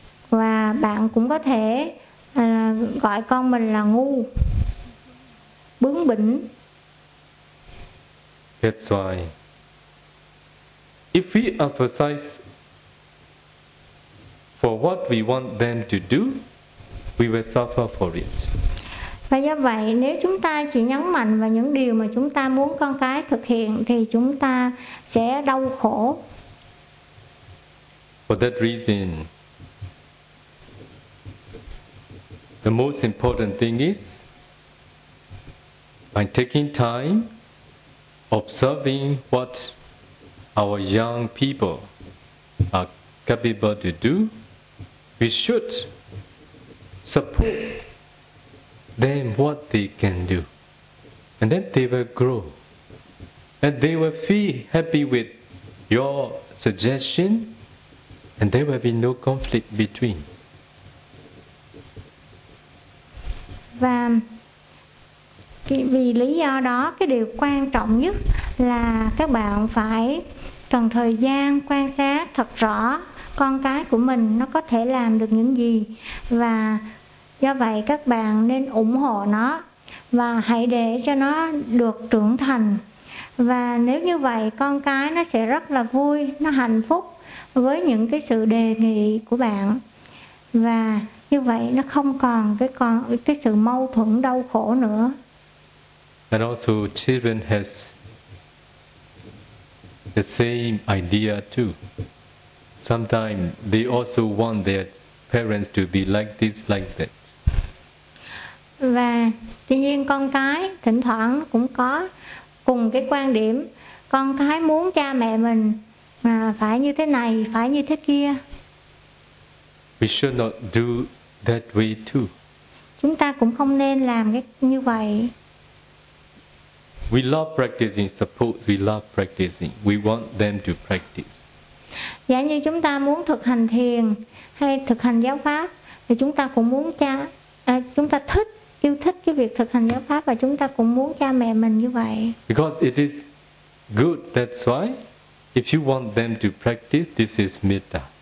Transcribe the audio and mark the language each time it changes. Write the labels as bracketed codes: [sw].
[vi] Và bạn cũng có thể gọi con mình là ngu, bướng bỉnh. [en] That's why if we emphasize for what we want them to do, we will suffer for it. [vi] Và do vậy nếu chúng ta chỉ nhấn mạnh vào những điều mà chúng ta muốn con cái thực hiện thì chúng ta sẽ đau khổ. [en] For that reason, the most important thing is by taking time observing what our young people are capable to do, we should support them what they can do, and then they will grow and they will feel happy with your suggestion, and there will be no conflict between. [vi] Vì lý do đó, cái điều quan trọng nhất là các bạn phải cần thời gian quan sát thật rõ con cái của mình nó có thể làm được những gì. Và do vậy các bạn nên ủng hộ nó và hãy để cho nó được trưởng thành. Và nếu như vậy, con cái nó sẽ rất là vui, nó hạnh phúc với những cái sự đề nghị của bạn. Và như vậy nó không còn cái sự mâu thuẫn đau khổ nữa. [en] And also children has the same idea too. Sometimes they also want their parents to be like this, like that. [vi] Và tuy nhiên con cái thỉnh thoảng cũng có cùng cái quan điểm. Con cái muốn cha mẹ mình phải như thế này, phải như thế kia. [en] We should not do that way too. [vi] Chúng ta cũng không nên làm cái như vậy. [en] We love practicing. Suppose we love practicing. We want them to practice. [vi] Giả như chúng ta muốn thực hành thiền hay thực hành giáo pháp, thì chúng ta cũng muốn chúng ta thích, yêu thích cái việc thực hành giáo pháp và chúng ta cũng muốn cha mẹ mình như vậy. [en] Because it is good. That's why, if you want them to practice, this is metta.